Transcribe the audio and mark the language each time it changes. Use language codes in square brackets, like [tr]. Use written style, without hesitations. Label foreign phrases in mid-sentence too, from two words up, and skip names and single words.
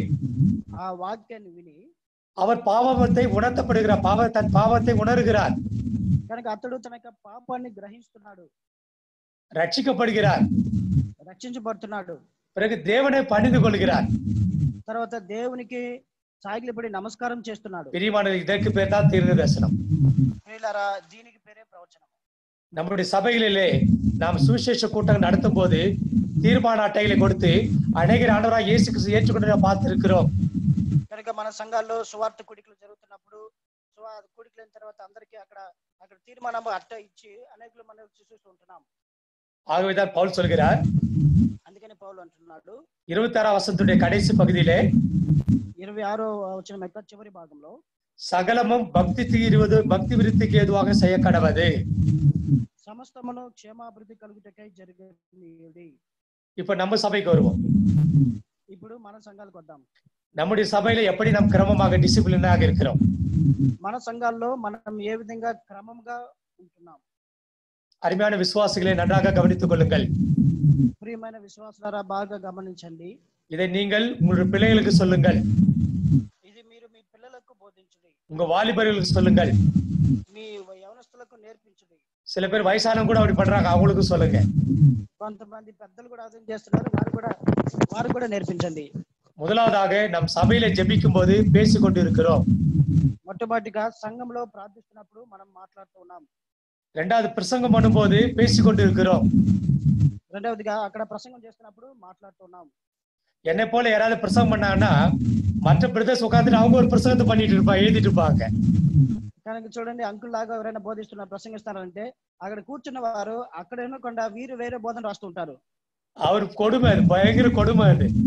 [te] ఆ వాక్యాన్ని విని [ta] அவர் பாவத்தை உணர்த்தப்படுகிறார், தன் பாவத்தை உணர்கிறார். [te] కనుక అతడు తన యొక్క పాపాన్ని గ్రహిస్తున్నాడు, [ta] ரட்சிக்கப்படுகிறார், [te] రక్షించబడుతున్నాడు. [ta] பிறகு தேவனை பணிந்து கொள்கிறார். [te] తర్వాత దేవునికి సాగిలపడి నమస్కారం చేస్తున్నాడు. [ta] பிரியமானது, இதற்கு பேர் தான் தீர்க்கதரிசனம். [te] ప్రియులారా, దీనికి పేరే ప్రవచనం. [ta] நம்முடைய సభைகளிலே நாம் சுவிசேஷ கூட்டம் நடத்தும் போது தீர்மான அட்டைகளை கொடுத்து அநேகர் ஆண்டவராக இயேசு கிறிஸ்து ஏற்றுக்கொண்டு பார்த்திருக்கிறோம். [te] కనుక మన సంఘాల్లో సువార్త కూడికలు జరుగుతున్నప్పుడు కూడికలైన తర్వాత అందరికీ అక్కడ తీర్మానం అట్ట ఇచ్చి అనేకులు మనం చూస్తూ ఉంటున్నాం. [ta] ஆகவேதான் பவுல் சொல்கிறார், [te] అందుకని పౌలు అంటున్నాడు [ta] 26ஆம் வசனத்துடைய கடைசி பகுதியிலே [te] 26వ వచనం యొక్క చివరి భాగంలో [ta] சகலமும் பக்தி விருத்திக்கு ஏதுவாக செய்ய கடவது. [te] సమస్తమును క్షేమాభివృద్ధి కలుగుటకై జరిగేది. [ta] இப்ப நம்ம சபைக்கு வருவோம். [te] ఇప్పుడు మన సంఘాలకు వద్దాం. [ta] நம்முடைய சபையில எப்படி நாம் கிரமமாக டிசிப்ளினாக இருக்கிறோம்? [te] మన సంఘాల్లో మనం ఏ విధంగా క్రమంగా ఉంటున్నాం? [ta] அருமையான விசுவாசிகளை நன்றாக கவனித்துக் கொள்ளுங்கள். [te] ప్రియమైన విశ్వాసులారా, బాగా గమనించండి. [ta] இதை நீங்கள் உங்களுடைய பிள்ளைகளுக்கு சொல்லுங்கள். [te] ఇది మీరు మీ పిల్లలకు బోధించండి. [ta] உங்க வாலிபர்களுக்கு சொல்லுங்கள். [te] మీ యవనస్తులకు నేర్పించండి. [ta] சில பேர் வயசானவங்க கூட அப்படி பண்றாங்க, அவங்களுக்கு சொல்லுங்க. [te] కొంతమంది పెద్దలు కూడా అర్థం చేస్తున్నారు, వారు కూడా నేర్పించండి. [ta] முதலாவதாக நம் சபையில ஜெபிக்கும் போது பேசிக் கொண்டு இருக்கிறோம். [te] మొట్టమొదటిగా సంఘంలో ప్రార్థిస్తున్నప్పుడు మనం మాట్లాడుతూ ఉన్నాం. [ta] இரண்டாவது பிரசங்கம் பண்ணும்போது பேசிக் கொண்டு இருக்கிறோம். [te] రెండవదిగా అక్కడ ప్రసంగం చేస్తున్నప్పుడు మాట్లాడుతున్నాం. [ta] என்னை போல யாராவது பிரசங்கம் பண்ணாங்கன்னா மற்ற பிரதர்ஸ் உட்காந்துட்டு அவங்க ஒரு பிரசங்கத்தை பண்ணிட்டு எழுதிட்டு இருப்பாங்க. [te] కనుక చూడండి, అంకుల్ లాగా ఎవరైనా బోధిస్తున్నారు, ప్రసంగిస్తారంటే అక్కడ కూర్చున్న వారు అక్కడ ఎన్నకుండా వీరు వేరే బోధన రాస్తుంటారు. [ta] அவர் கொடுமை, அது பயங்கர கொடுமை. அது